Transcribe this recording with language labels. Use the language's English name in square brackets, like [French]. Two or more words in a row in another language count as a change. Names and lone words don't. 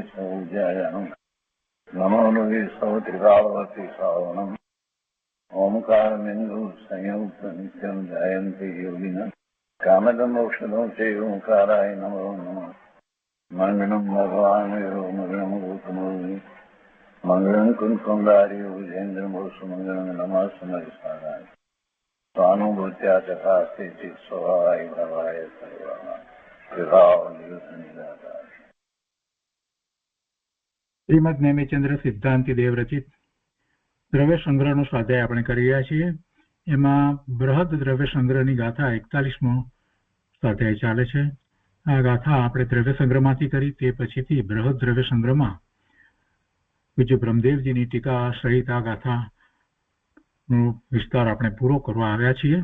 [Sanskrit] सौज्यायानं नमो लोये सौत्रिकावती सावनं ओंकारमिन्दु संयुक्त नित्यं जयन्ति योगिनः कामदं मोक्षदं चैव ओंकाराय नमो नमः मङ्गलं भगवान् विष्णु मङ्गलं गौतमोऽग्नि मङ्गलं कुन्कुण्डारि विजेन्द्रमोसुमङ्गलं नमः समरिसाराय स्वानुभूत्या चकास्ते चित् स्वभावाय भवाय सर्वाः विभाव निरुद्ध निराकार। [Gujarati] શ્રીમદ નેમિચંદ્ર સિદ્ધાંતિ દેવ રચિત દ્રવ્ય સંગ્રહનો સ્વાધ્યાય આપણે કરી રહ્યા છીએ. એમાં બૃહદ દ્રવ્ય સંગ્રહની ગાથા 41મો સ્વાધ્યાય ચાલે છે. આ ગાથા આપણે દ્રવ્ય સંગ્રહમાંથી કરી, તે પછીથી બૃહદ દ્રવ્ય સંગ્રહમાં પૂજ્ય બ્રહ્મદેવજીની ટીકા સહિત આ ગાથાનો વિસ્તાર આપણે પૂરો કરવા આવ્યા છીએ.